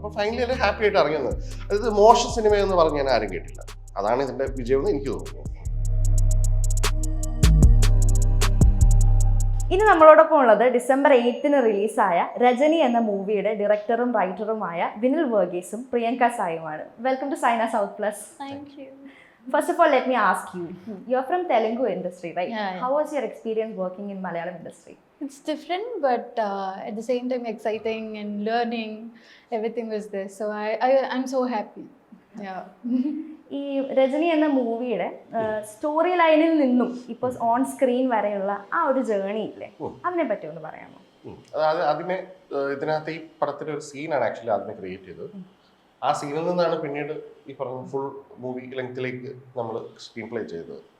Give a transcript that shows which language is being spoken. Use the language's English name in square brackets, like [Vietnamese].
[Malayalam] അപ്പോൾ ഫൈനലി എല്ലാം ഹാപ്പി ആയിട്ട് ഇറങ്ങിയത്. അതായത് മോശം സിനിമയെന്ന് പറഞ്ഞ് ഞാൻ ആരും കേട്ടില്ല. അതാണ് ഇതിൻ്റെ വിജയമെന്ന് എനിക്ക് തോന്നുന്നു. ഇനി നമ്മളോടൊപ്പം ഉള്ളത് ഡിസംബർ 8 റിലീസായ രജനി എന്ന മൂവിയുടെ ഡയറക്ടറും റൈറ്ററുമായ Vinil വർഗീസും Priyanka സായുമാണ്. [English] Welcome to Saina South Plus. Thank you. First of all, let me ask you. You're from Telugu industry, right? Yeah. How was your experience working in Malayalam industry? It's different, but at the same time exciting and learning. Everything was there, so I'm so happy. Yeah. [Malayalam] ഈ രജനി എന്ന മൂവിയുടെ story ലൈനിൽ നിന്നും ഇപ്പോൾ on screen വരെയുള്ള ആ ഒരു journey ഇല്ലേ, അതിനെ പറ്റി ഒന്ന് പറയാമോ? അതായത് അതിനെ ഇതിനകത്ത് ഈ പടത്തിൻ്റെ ഒരു സീനാണ് ആക്ച്വലി ആദ്യമേ ക്രിയേറ്റ് ചെയ്തത്. ആ സീനിൽ നിന്നാണ് പിന്നീട് ഈ പറഞ്ഞ ഫുൾ മൂവി ലെങ്ത്തിലേക്ക് നമ്മൾ സ്ക്രീൻ പ്ലേ ചെയ്തത്.